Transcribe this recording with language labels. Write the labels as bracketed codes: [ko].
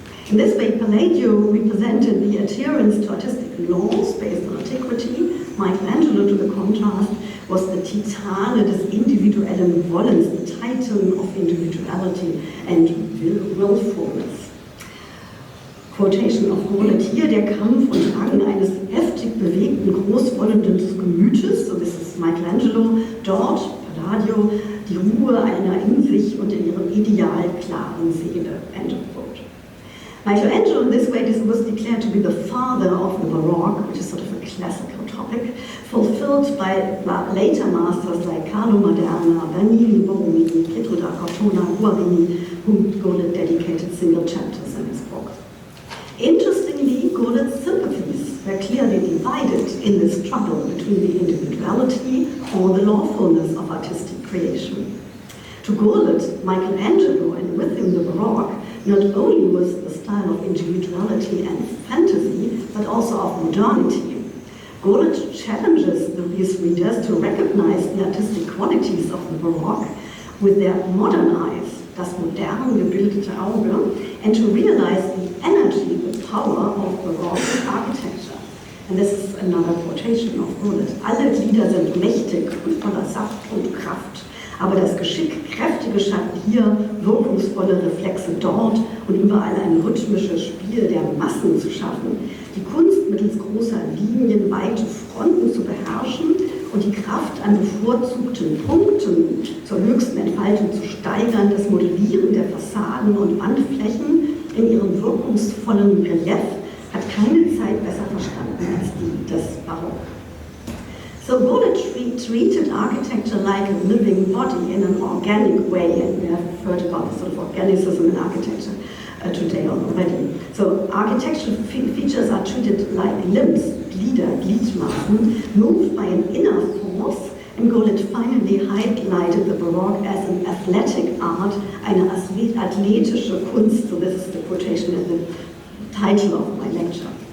[en] In this way, Palladio represented the adherence to artistic laws based on antiquity. Michelangelo, to the contrast, was the [de] Titane des individuellen Wollens, [en] the titan of individuality and willfulness. Quotation of Gurlitt [de] hier, der Kampf und Rang eines heftig bewegten, großwollenden Gemütes, [en] so this is Michelangelo, [de] dort, Palladio, die Ruhe einer in sich und in ihrem Ideal klaren Seele, [en] end of quote. Michelangelo, in this way, was declared to be the father of the Baroque, which is sort of a classical topic, fulfilled by later masters like Carlo Maderna, Bernini, Borromini, Pietro da Cortona, Guarini, whom Gurlitt dedicated single chapters in his book. Interestingly, Gurlitt's sympathies were clearly divided in this struggle between the individuality or the lawfulness of artistic creation. To Gurlitt, Michelangelo and with him the Baroque not only was the style of individuality and fantasy, but also of modernity. Gurlitt challenges his readers to recognize the artistic qualities of the Baroque with their modern eyes, [de] das modern gebildete Auge, [en] and to realize the energy, the power of Baroque architecture. And this is another quotation of Gurlitt. [de] Alle Glieder sind mächtig und voller Saft und Kraft, aber das Geschick Kräftige schafft hier, wirkungsvolle Reflexe dort und überall ein rhythmisches Spiel der Massen zu schaffen. Die Kunst mittels großer Linien weite Fronten zu beherrschen und die Kraft an bevorzugten Punkten zur höchsten Entfaltung zu steigern, das Modellieren der Fassaden und Wandflächen in ihrem wirkungsvollen Relief hat keine Zeit besser verstanden als die des Barock. [en] So Gurlitt treated architecture like a living body in an organic way, and we have heard about the sort of organicism in architecture today already. So architectural features are treated like limbs, Glieder, Gliedmaßen, moved by an inner force, and Gurlitt finally highlighted the Baroque as an athletic art, [de] eine athletische Kunst, [en] so this is the quotation at the title of my lecture.